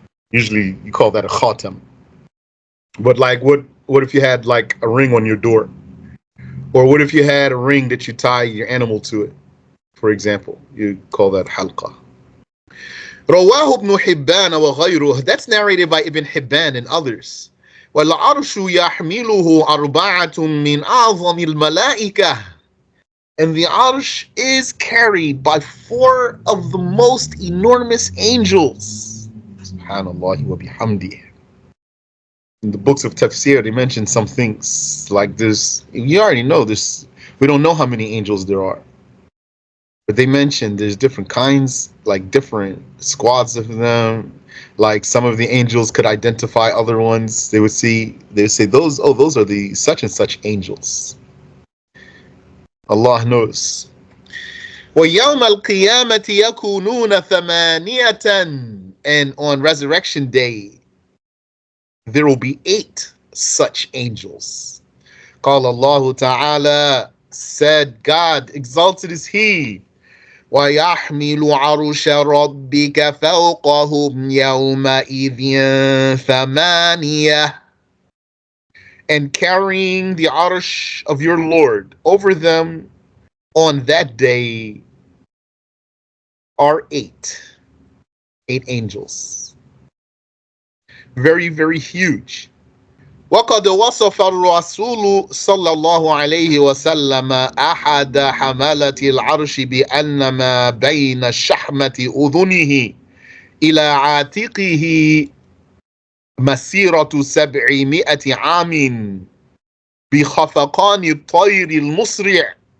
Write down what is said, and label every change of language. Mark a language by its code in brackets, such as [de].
[en] Usually you call that a khatam. But like what if you had like a ring on your door? Or what if you had a ring that you tie your animal to it? For example, you call that halqa. [ar] رواه ابن حبان وغيره. [en] That's narrated by Ibn Hibban and others. [ar] والعرش يحمله أربعة من أعظم الملائكة. [en] And the Arsh is carried by four of the most enormous angels. Subhanallah wa bihamdih. in the books of tafsir, they mention some things like this. You already know this. We don't know how many angels there are, but they mention there's different kinds, like different squads of them. Like some of the angels could identify other ones. They would say those, oh, those are the such and such angels. Allah knows. [ar] وَيَوْمَ الْقِيَامَةِ يَكُونُونَ ثَمَانِيَةً. [en] And on resurrection day, there will be 8 such angels. [ar] قال الله تعالى, [en] said God, exalted is He, [ar] وَيَحْمِلُ عَرْشَ رَبِّكَ فَوْقَهُمْ يَوْمَئِذٍ ثَمَانِيَةٌ. [en] And carrying the Arsh of your Lord over them on that day are 8 angels. Very, very huge. [ar] وقد وصف الرسول صلى الله عليه وسلم أحد حملة العرش بأن ما بين شحمة أذنه إلى عاتقه مسيرة 700 عام بخفقان الطير المسرع.